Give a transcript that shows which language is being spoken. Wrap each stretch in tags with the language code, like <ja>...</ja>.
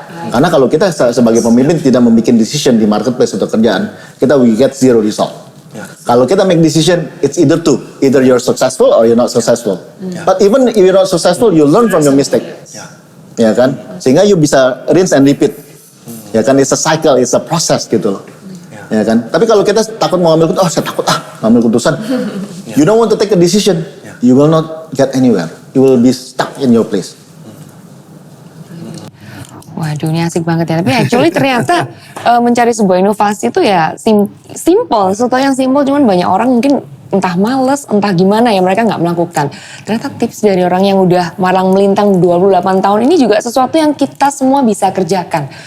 <id>Karena kalau kita sebagai pemimpin tidak membuat decision di marketplace atau kerjaan, kita</id> <en>we get zero result.</en> <id>Kalau kita</id> <en>make decision, it's either you're successful or you're not successful. But even if you're not successful, you learn from your mistake.</en> <id>Ya kan, sehingga</id> <en>you</en> <id>bisa</id> <en>rinse and repeat.</en> <id>Ya kan,</id> <en>it's a cycle, it's a process</en> <id>gitu loh. Ya kan. Tapi kalau kita takut mau ambil keputusan, saya takut ngambil keputusan.</id> <en>You don't want to take a decision, you will not get anywhere. You will be stuck in your place.</en> <id>Waduh, ini asik banget ya. Tapi actually ternyata mencari sebuah inovasi itu ya simple. Sesuatu yang simple, cuman banyak orang mungkin entah males, entah gimana ya mereka nggak melakukan. Ternyata tips dari orang yang udah malang melintang 28 tahun ini juga sesuatu yang kita semua bisa kerjakan.</id>